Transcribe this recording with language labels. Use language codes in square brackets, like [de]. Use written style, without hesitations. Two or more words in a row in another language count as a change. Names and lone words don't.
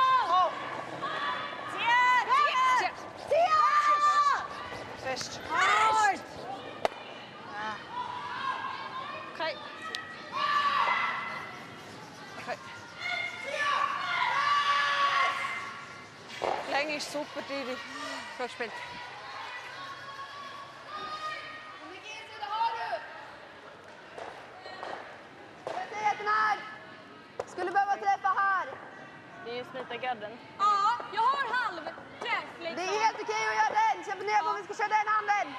[de] Fest. Okay. Okay. Länge ist super, Didi. Gut gespielt. [sv] Skulle behöva träffa här. Det är just lite gadden. Ja, jag har halv träff liksom. Det är helt okej att göra den. Jag funderar på om vi ska köra den handen.